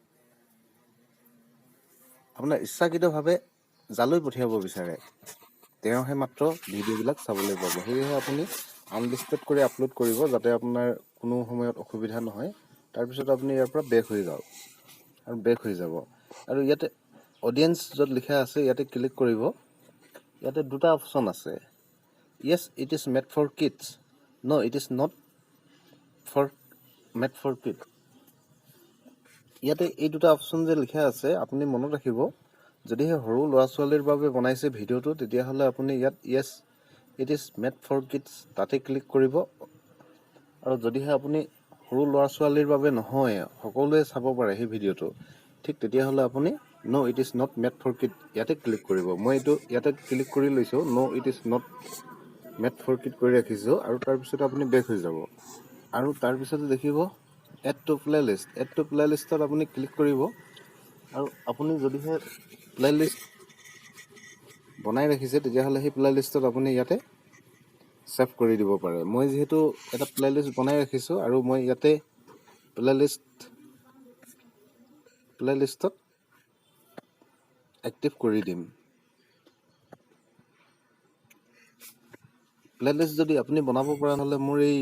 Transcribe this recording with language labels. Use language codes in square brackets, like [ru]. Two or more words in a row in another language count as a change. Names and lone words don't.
[as] আপোনাৰ ইচ্ছাকৃতভাৱে জালৈ পঠিয়াব বিচাৰে তেওঁহে মাত্ৰ ভিডিঅ'বিলাক চাবলৈ পাব সেয়েহে আপুনি আনলিস্টেড কৰি আপলোড কৰিব যাতে আপোনাৰ কোনো সময়ত অসুবিধা নহয় তাৰ পিছত আপুনি ইয়াৰ পৰা বেক হৈ যাওক আৰু বেক হৈ যাব আৰু ইয়াতে অডিয়েন্স যত লিখা আছে ইয়াতে ক্লিক কৰিব ইয়াতে দুটা অপচন আছে [en] yes it is made for kids no it is not for made for kids [as] ইয়াতে এই দুটা অপচন যে লিখা আছে আপুনি মনত ৰাখিব যদিহে সৰু ল'ৰা ছোৱালীৰ বাবে বনাইছে ভিডিঅ'টো তেতিয়া হলে আপুনি ইয়াত [en] yes it is made for kids [as] তাতে ক্লিক কৰিব আৰু যদিহে আপুনি সৰু ল'ৰা ছোৱালীৰ বাবে নহয় সকলোৱে চাব পাৰে সেই ভিডিঅ'টো ঠিক তেতিয়া হলে আপুনি [en] no it is not made for kids [as] ইয়াতে ক্লিক কৰিব মই এটো ইয়াতে ক্লিক কৰি লৈছো [en] no it is not made for kids [as] কৰি ৰাখিছো আৰু তাৰ পিছত আপুনি বেক হৈ যাব আৰু তাৰ পিছত দেখিব [en] add to playlistত [as] আপুনি ক্লিক কৰিব আৰু আপুনি যদিহে প্লেলিষ্ট বনাই ৰাখিছে তেতিয়া হলে সেই প্লেলিষ্টত আপুনি ইয়াতে সেভ কৰি দিব পাৰে মই যেহেতু এটা প্লেলিষ্ট বনাই ৰাখিছো আৰু মই ইয়াতে প্লেলিষ্টত এক্টিভ কৰি দিম প্লেলিষ্ট যদি আপুনি বনাব পৰা হলে মোৰ